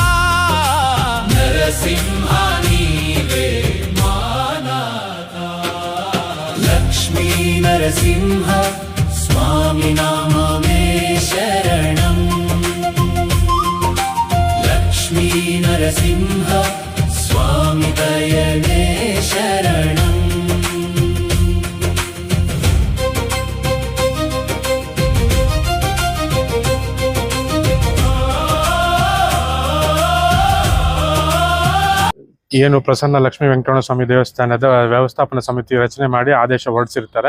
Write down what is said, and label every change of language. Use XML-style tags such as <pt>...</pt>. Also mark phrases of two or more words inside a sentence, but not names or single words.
<te>నరసింహ నీవే మానాథ లక్ష్మీ నరసింహ స్వామి నామమే శరణం లక్ష్మీ నరసింహ స్వామి దయనే శరణం</te> <kn>ಏನು ಪ್ರಸನ್ನ ಲಕ್ಷ್ಮೀ ವೆಂಕಟರಮಣ ಸ್ವಾಮಿ ದೇವಸ್ಥಾನದ ವ್ಯವಸ್ಥಾಪನಾ ಸಮಿತಿ ರಚನೆ ಮಾಡಿ ಆದೇಶ ಹೊರಡಿಸಿರ್ತಾರೆ.</kn>